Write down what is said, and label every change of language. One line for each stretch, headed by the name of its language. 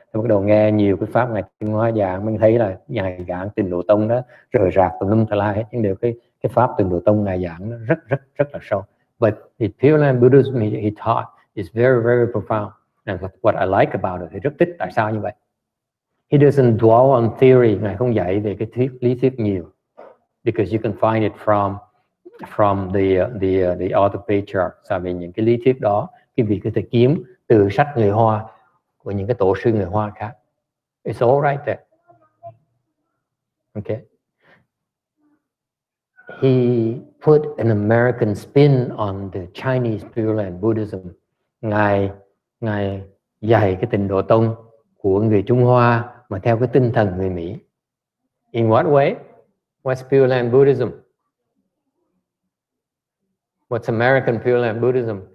Vietnamese: Tôi bắt đầu nghe nhiều cái pháp Ngài Tiến Hóa giảng, mình thấy là Ngài giảng Tịnh Độ Tông đó rời rạc tùm lum tà la hết, nhưng đều cái pháp Tịnh Độ Tông Ngài giảng nó rất là sâu.
English: But the Pure Land Buddhism he taught is very profound. And what I like about it,
Vietnamese: thì rất thích tại sao như vậy.
English: He doesn't dwell on theory,
Vietnamese: Ngài không dạy về cái lý thuyết nhiều.
English: Because you can find it from the other patriarchs.
Vietnamese: Tại vì những cái lý thuyết đó, cái việc có thể kiếm từ sách người Hoa của những cái tổ sư người Hoa khác.
English: It's all right there. Okay. He put an American spin on the Chinese Pure Land Buddhism.
Vietnamese: Ngài dạy cái Tịnh Độ Tông của người Trung Hoa mà theo cái tinh thần người Mỹ.
English: In what way? What's Pure Land Buddhism? What's American Pure Land Buddhism?